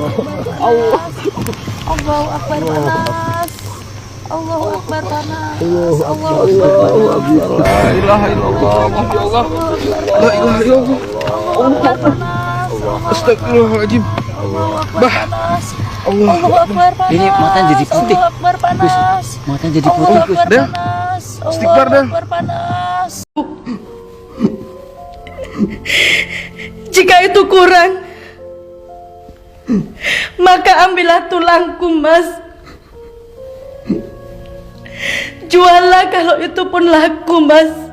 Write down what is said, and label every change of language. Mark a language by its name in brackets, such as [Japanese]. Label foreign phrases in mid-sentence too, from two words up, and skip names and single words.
[Arabic] الله أكبر, panas. الله أكبر, panas. الله أكبر. لا إله إلا الله. يا الله. لا إله إلا الله. الله أكبر, panas. Astagfirullahaladzim. الله أكبر, panas. Allah. الله أكبر, [Indonesian] panas. Ini matanya jadi putih. [Arabic] الله أكبر, panas. [Indonesian] Matanya jadi [Arabic] Allahu [Indonesian] putih, Gus. [Arabic] Akbar, [Indonesian] Dah. panas. Istighfar, dah. [Arabic] الله أكبر, [Indonesian] panas. Jika itu kurang, maka ambillah tulangku, Mas. Juallah kalau itu pun laku, Mas.